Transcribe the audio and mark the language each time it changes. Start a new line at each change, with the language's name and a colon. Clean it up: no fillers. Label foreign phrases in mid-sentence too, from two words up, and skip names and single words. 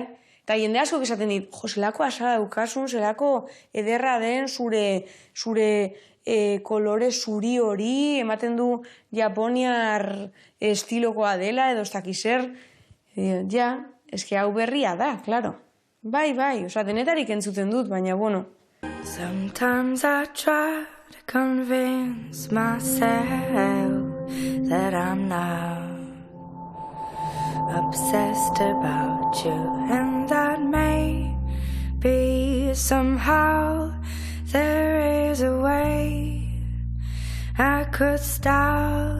Basque: Eta jende asko esaten dit, zelako asala daukasun, zelako ederra den zure kolore zuri hori, ematen du japoniar estilokoa dela, edo ez dakizer, ja, eske hau berria da, klaro. Bai, denetarik entzuten dut, baina, bueno.
English: Sometimes I try to convince myself that I'm not obsessed about you, and that maybe somehow there is a way I could stop